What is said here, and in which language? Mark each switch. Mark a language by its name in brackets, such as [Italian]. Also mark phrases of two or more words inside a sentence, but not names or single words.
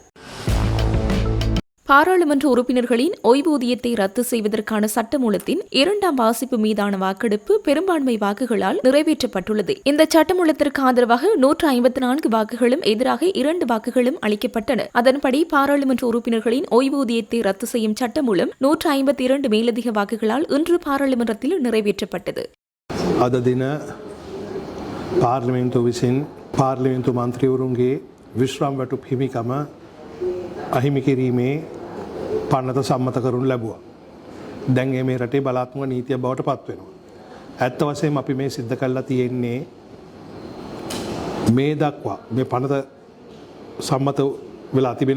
[Tamil] பாராளுமன்ற உறுப்பினர்களின் ஓய்வூதியத்தை ரத்து செய்வதற்கான சட்டமூலத்தின் 2ஆம் வாசிப்பு மீதான வாக்கெடுப்பு பெரும்பான்மை வாக்குகளால் நிறைவேற்றப்பட்டுள்ளது. இந்த சட்டமூலத்திற்கு ஆதரவாக 154 வாக்குகளும் எதிராக 2 வாக்குகளும் அளிக்கப்பட்டன. அதன்படி பாராளுமன்ற உறுப்பினர்களின் ஓய்வூதியத்தை ரத்து செய்யும் சட்டமூலம் 152 மேலதிக வாக்குகளால் இன்று பாராளுமன்றத்தில் நிறைவேற்றப்பட்டது. [Sinhala] අද දින පාර්ලිමේන්තුව විසින් පාර්ලිමේන්තු මන්ත්‍රීවරුන්ගේ විශ්‍රාම වැටුප් හිමිකම අහිමි කිරීමේ පනත සම්මත කරනු ලැබුවා. දැන් මේ රටේ බලාත්මක නීතිය බවට පත් වෙනවා. ඇත්ත වශයෙන්ම අපි මේ සිද්ධ කරලා තියෙන්නේ මේ දක්වා මේ පනත සම්මත වෙලා තිබෙනවා.